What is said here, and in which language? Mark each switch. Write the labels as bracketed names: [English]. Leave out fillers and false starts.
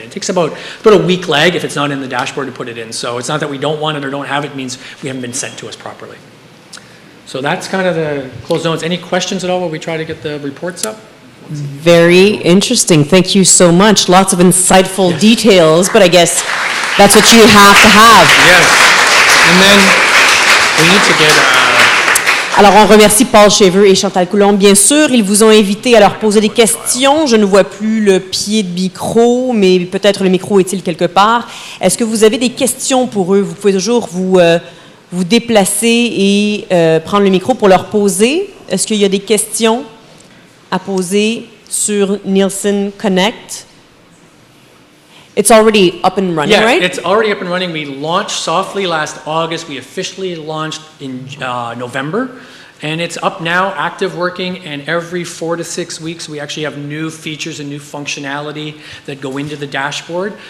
[English] It takes about a week lag if it's not in the dashboard to put it in. So it's not that we don't want it or don't have it, it means we haven't been sent to us properly. So that's kind of the closed notes. Any questions at all while we try to get the reports up? Very interesting. Thank you so much. Lots of insightful details, but I guess that's what you have to have. Yes. And then we need to get [French] Alors, on remercie Paul Cheveux et Chantale Coulombe, bien sûr. Ils vous ont invité à leur poser des questions. Je ne vois plus le pied de micro, mais peut-être le micro est-il quelque part. Est-ce que vous avez des questions pour eux? Vous pouvez toujours vous déplacer et prendre le micro pour leur poser. Est-ce qu'il y a des questions à poser sur Nielsen Connect? [English] It's already up and running, right? Yeah, it's already up and running. We launched softly last August. We officially launched in November. And it's up now, active working, and every 4 to 6 weeks we actually have new features and new functionality that go into the dashboard.